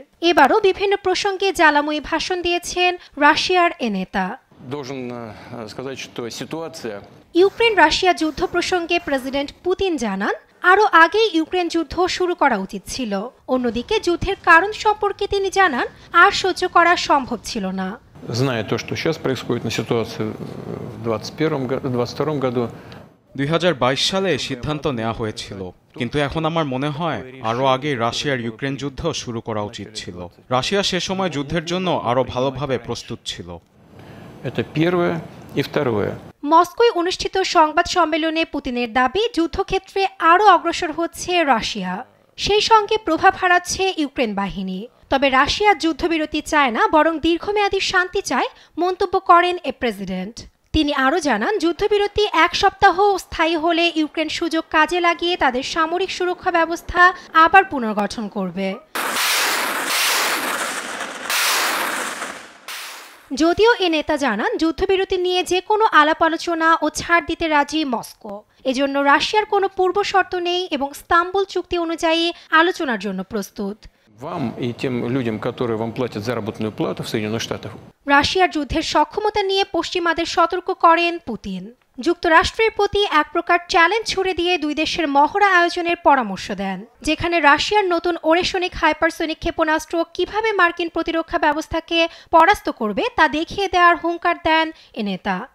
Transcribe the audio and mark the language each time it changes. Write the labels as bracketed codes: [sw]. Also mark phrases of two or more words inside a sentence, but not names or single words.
[bn] এবারও বিভিন্ন প্রসঙ্গে জ্বালাময়ী ভাষণ দিয়েছেন রাশিয়ার এ নেতা। ইউক্রেন রাশিয়া যুদ্ধ প্রসঙ্গে প্রেসিডেন্ট পুতিন জানান, আরও আগে ইউক্রেন যুদ্ধ শুরু করা উচিত ছিল। অন্যদিকে যুদ্ধের কারণ সম্পর্কে তিনি জানান, আর সহ্য করা সম্ভব ছিল না। [ru] Зная то, что сейчас происходит на ситуации в 2021-2022 году, [bn] 2022 সালে সিদ্ধান্ত নেওয়া হয়েছিল, কিন্তু এখন আমার মনে হয় আরও আগে রাশিয়ার ইউক্রেন যুদ্ধ শুরু করা উচিত ছিল। রাশিয়া সে সময় যুদ্ধের জন্য আরও ভালোভাবে প্রস্তুত ছিল। [ru] Это первое и второе. [bn] মস্কোয় অনুষ্ঠিত সংবাদ সম্মেলনে পুতিনের দাবি, যুদ্ধক্ষেত্রে আরও অগ্রসর হচ্ছে রাশিয়া, সেই সঙ্গে প্রভাব হারাচ্ছে ইউক্রেন বাহিনী। তবে রাশিয়া যুদ্ধবিরতি চায় না, বরং দীর্ঘমেয়াদী শান্তি চায় মন্তব্য করেন এ প্রেসিডেন্ট। তিনি আরও জানান, যুদ্ধবিরতি 1 সপ্তাহ স্থায়ী হলে ইউক্রেন সুযোগ কাজে লাগিয়ে তাদের সামরিক সুরক্ষা ব্যবস্থা আবার পুনর্গঠন করবে। যদিও এ নেতা জানান, যুদ্ধবিরতি নিয়ে যে কোনো আলাপ আলোচনা ও ছাড় দিতে রাজি মস্কো। এজন্য রাশিয়ার কোনো পূর্ব শর্ত নেই এবং ইস্তাম্বুল চুক্তি অনুযায়ী আলোচনার জন্য প্রস্তুত। [ru] Вам и тем людям, которые вам платят заработную плату в Соединенных Штатах. [bn] রাশিয়ার যুদ্ধের সক্ষমতা নিয়ে পশ্চিমাদের সতর্ক করেন পুতিন। যুক্তরাষ্ট্রের প্রতি এক প্রকার চ্যালেঞ্জ ছুড়ে দিয়ে দুই দেশের মহড়া আয়োজনের পরামর্শ দেন, যেখানে রাশিয়ার নতুন ওরেশনিক হাইপারসোনিক ক্ষেপণাস্ত্র কিভাবে মার্কিন প্রতিরক্ষা ব্যবস্থাকে পরাস্ত করবে তা দেখিয়ে দেওয়ার হুঙ্কার দেন এ নেতা।